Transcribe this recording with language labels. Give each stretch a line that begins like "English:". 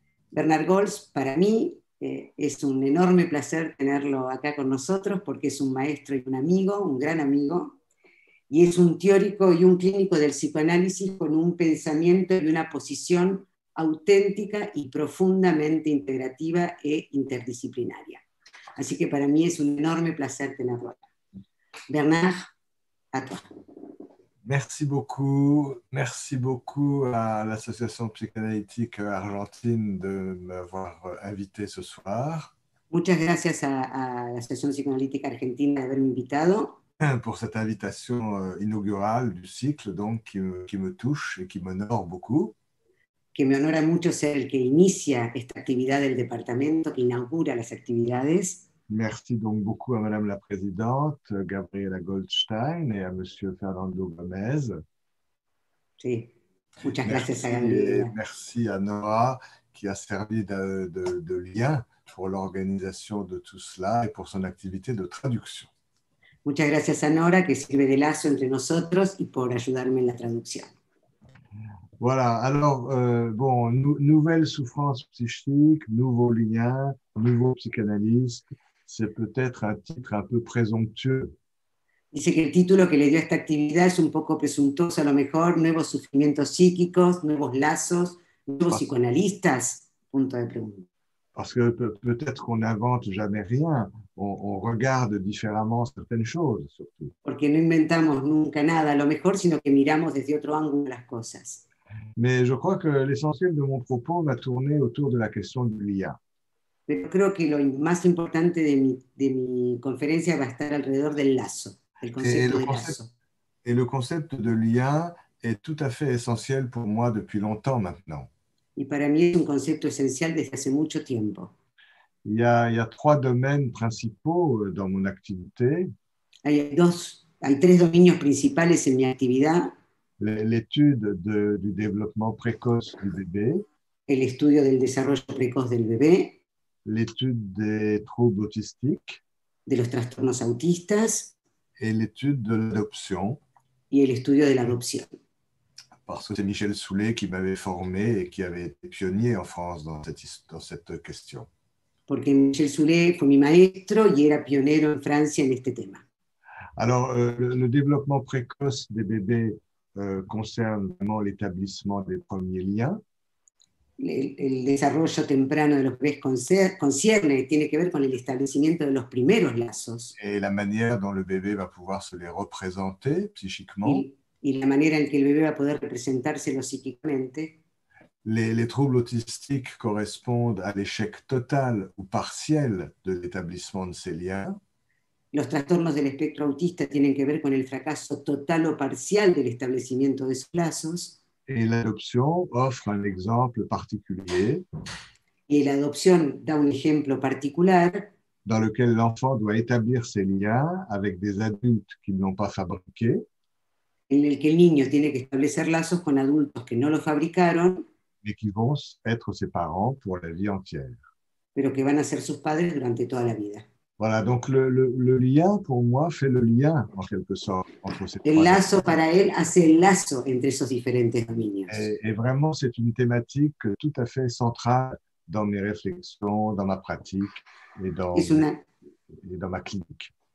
Spanish: Bernard Gols, para mí, es un enorme placer tenerlo acá con nosotros porque es un maestro y un amigo, un gran amigo, y es un teórico y un clínico del psicoanálisis con un pensamiento y una posición auténtica y profundamente integrativa e interdisciplinaria. Así que para mí es un enorme placer tenerlo acá.
French: Bernard, à toi. Merci beaucoup à l'Association psychanalytique argentine de m'avoir invité ce soir.
Spanish: Muchas gracias a la Asociación Psicoanalítica Argentina de haberme invitado.
French: Pour cette invitation inaugurale du cycle, donc, qui me touche et qui m'honore beaucoup.
Spanish: Que me honora mucho ser el que inicia esta actividad del departamento, que inaugura las actividades.
French: Merci donc beaucoup à Madame la Présidente, Gabriela Goldstein, et à Monsieur Fernando Gomez.
Spanish: Sí, muchas gracias a Gabriela.
French: Merci à Noah, qui a servi de lien pour l'organisation de tout cela et pour son activité de traduction.
Spanish: Muchas gracias a Nora, que sirve de lazo entre nosotros y por ayudarme en la traducción.
French: Voilà, alors, bon, nouvelle souffrance psychique, nouveaux liens, nouveau psychanalyste, c'est peut-être un titre un peu présomptueux.
Spanish: Dice que el título que le dio a esta actividad es un poco presuntuoso, a lo mejor, nuevos sufrimientos psíquicos, nuevos lazos, nuevos psicoanalistas, punto de pregunta.
French: Parce que peut-être qu'on n'invente jamais rien, on regarde différemment certaines choses, surtout.
Spanish: Porque no inventamos nunca nada, a lo mejor, sino que miramos desde otro ángulo las cosas.
French: Mais je crois que l'essentiel de mon propos va tourner autour de la question du lien.
Spanish: Pero creo que lo más importante de mi conferencia va a estar alrededor del lazo, el concepto de lazo.
French: Et le concept de lien est tout à fait essentiel pour moi depuis longtemps maintenant.
Spanish: Y para mí es un concepto esencial desde hace mucho tiempo.
French: Il y a trois domaines principaux dans mon activité.
Spanish: Hay tres dominios principales en mi actividad.
French: L'étude du développement précoce du bébé.
Spanish: El estudio del desarrollo precoz del bebé.
French: l'étude des troubles autistiques
Spanish: de los trastornos autistas
French: et l'étude de l'adoption,
Spanish: y el estudio de la adopción.
French: parce que c'est Michel Soulet qui m'avait formé et qui avait été pionnier en France dans cette question.
Spanish: Porque Michel Soulet fue mi maestro y era pionero en Francia en este tema.
French: Alors, le développement précoce des bébés concerne vraiment l'établissement des premiers liens.
Spanish: El desarrollo temprano de los bebés concierne, tiene que ver con el establecimiento de los primeros lazos.
French: Et la manière dont le bébé va pouvoir se les représenter psychiquement.
Spanish: Y la manera en que el bebé va a poder representárselo psíquicamente.
French: Les troubles autistiques correspondent à l'échec total ou partiel de l'établissement de ces liens.
Spanish: Los trastornos del espectro autista tienen que ver con el fracaso total o parcial del establecimiento de esos lazos.
French: Et l'adoption offre un exemple particulier.
Spanish: Y la adopción da un ejemplo particular.
French: Dans lequel l'enfant doit établir ses liens avec des adultes qui ne l'ont pas fabriqué.
Spanish: En el que el niño tiene que establecer lazos con adultos que no lo fabricaron.
French: Mais qui vont être ses parents pour la vie entière.
Spanish: Pero que van a ser sus padres durante toda la vida.
French: Voilà, donc le lien, pour moi, fait le lien, en quelque sorte, entre ces
Spanish: El
French: trois
Spanish: lazo
French: aspects.
Spanish: para él hace el lazo entre esos diferentes dominios.
French: Et vraiment, c'est une thématique tout à fait centrale dans mes réflexions, dans ma pratique et dans ma clinique.